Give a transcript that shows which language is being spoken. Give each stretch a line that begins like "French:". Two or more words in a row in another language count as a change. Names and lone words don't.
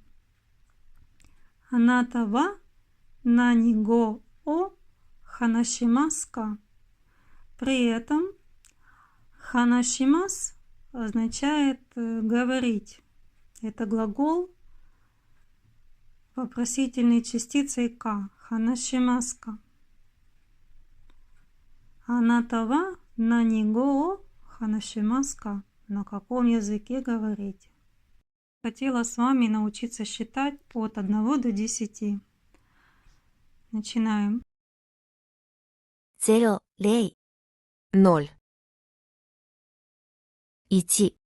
Japanese: あなたは何語を話しますか.
Russian: При этом ханашимас означает говорить. Это глагол вопросительной частицей ка.
Japanese: 話しますか。あなたは何語を話しますか.
Russian: На каком языке говорите? Хотела с вами научиться считать от 1 до 10. Начинаем. 0、0、 0, 1、